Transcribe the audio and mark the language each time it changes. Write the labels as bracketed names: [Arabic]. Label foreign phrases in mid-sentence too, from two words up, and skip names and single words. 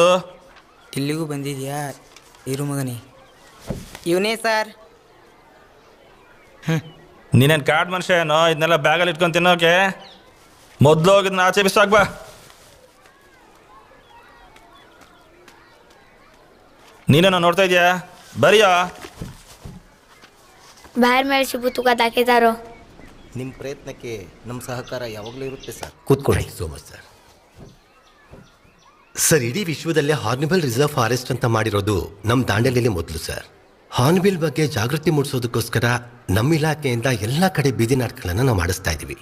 [Kannada] ಇಲ್ಲಿಗೂ ಬಂದಿದ್ಯಾ ಇರು ಮಗನೇ ಇವನೇ ಸರ್ ನೀನೇನು ಕಾಡ್ ಮನುಷ್ಯ ಏನೋ ಇದನ್ನೆಲ್ಲ ಬ್ಯಾಗಲ್ಲಿ ಇಟ್ಕೊಂಡು ತಿನ್ನೋಕೆ ಮೊದಲು ಹೋಗಿದ್ನ ಆಚೆ ಬಿಸಾಕ್ ಬಾ ನೀನೇನೋ ನೋಡ್ತಾ ಇದೀಯಾ ಬರಿಯೋ [Konkani] बाहेर मेळशी तुका दाखयतारो [Kannada] ನಿಮ್ಮ ಪ್ರಯತ್ನಕ್ಕೆ ನಮ್ಮ ಸಹಕಾರ ಯಾವಾಗಲೂ ಇರುತ್ತೆ ಸರ್. ಕೂತ್ಕೊಳ್ಳಿ. [English] so much [Kannada] ಸರ್. ಸರ್, ಇಡೀ ವಿಶ್ವದಲ್ಲೇ [English] hornbill reserve forest [Kannada] ಅಂತ ಮಾಡಿರೋದು ನಮ್ಮ ದಾಂಡೇಲಿಯಲ್ಲಿ ಮೊದಲು ಸರ್. ಹಾರ್ನ್ಬಿಲ್ ಬಗ್ಗೆ ಜಾಗೃತಿ ಮೂಡಿಸೋದಕ್ಕೋಸ್ಕರ ನಮ್ಮ ಇಲಾಖೆಯಿಂದ ಎಲ್ಲ ಕಡೆ ಬೀದಿ ನಾಟಕಗಳನ್ನು ನಾವು ಮಾಡಿಸ್ತಾ ಇದ್ದೀವಿ.